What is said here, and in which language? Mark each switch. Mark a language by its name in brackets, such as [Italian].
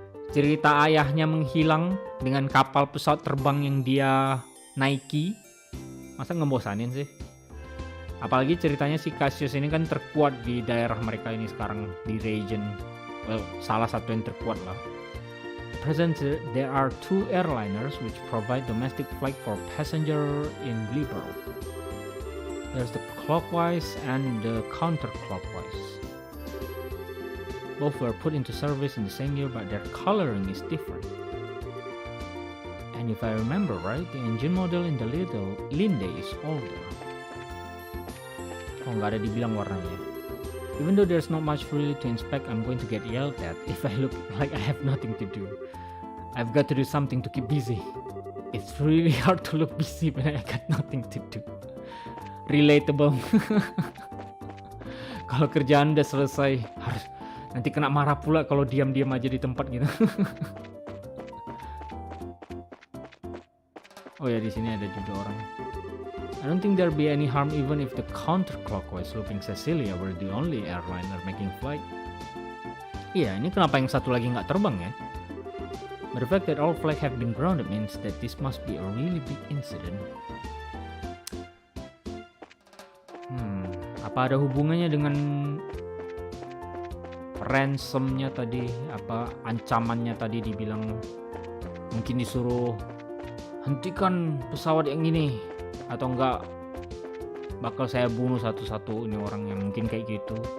[Indonesian] Cerita ayahnya menghilang dengan kapal pesawat terbang yang dia naiki, masa ngebosanin sih? Apalagi ceritanya si Cassius ini kan terkuat di daerah mereka ini sekarang, di region. Well, salah satu yang terkuat lah. [English] Present, there are 2 airliners which provide domestic flight for passenger in Liberal. There's the clockwise and the counterclockwise. Both were put into service in the same year, but their coloring is different. And if I remember right, the engine model in the Linde is older. [Indonesian] Oh, nggak ada dibilang warnanya. [English] Even though there's not much really to inspect, I'm going to get yelled at if I look like I have nothing to do. I've got to do something to keep busy. It's really hard to look busy when I got nothing to do. Relatable. [Indonesian] Kalau kerjaan udah selesai, harus nanti kena marah pula kalau diam-diam aja di tempat gitu. Oh ya, di sini ada juga orang. [English] I don't think there'll be any harm even if the counterclockwise looping Cecilia were the only airliner making flight. [Indonesian] Iya, ini kenapa yang satu lagi nggak terbang ya? [English] But the fact that all flights have been grounded means that this must be a really big incident. [Indonesian] Apa ada hubungannya dengan ransomnya tadi? Apa ancamannya tadi dibilang mungkin disuruh hentikan pesawat yang ini, atau enggak bakal saya bunuh satu-satu ini orang yang mungkin kayak gitu.